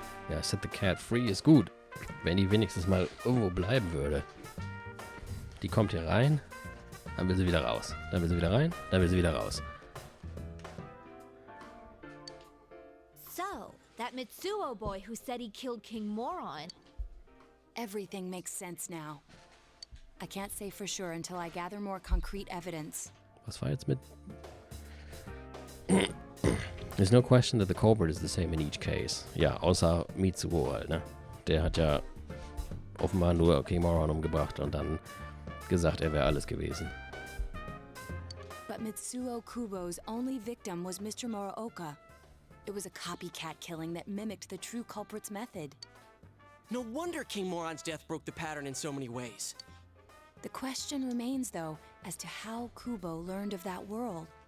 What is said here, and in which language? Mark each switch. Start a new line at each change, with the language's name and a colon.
German: Ja,
English: set the cat free
German: ist gut. Wenn die wenigstens mal irgendwo bleiben würde. Die kommt hier rein, dann will sie wieder raus. Dann will sie wieder rein, dann will sie wieder raus.
English: So, that Mitsuo boy who said he killed King Moron. Everything makes sense now. I can't say for sure until I gather more concrete evidence.
German: Was war jetzt mit...
English: There's no question that the culprit is the same in each case.
German: Ja, außer Mitsuo halt, ne? Der hat ja offenbar nur King Moron umgebracht und dann gesagt, er wäre alles gewesen.
English: But Mitsuo Kubo's only victim was Mr. Muraoka. It was a copycat killing that mimicked the true culprit's method. No wonder King Moron's death broke the pattern in so many ways. The question remains, though, as to how Kubo learned of that world.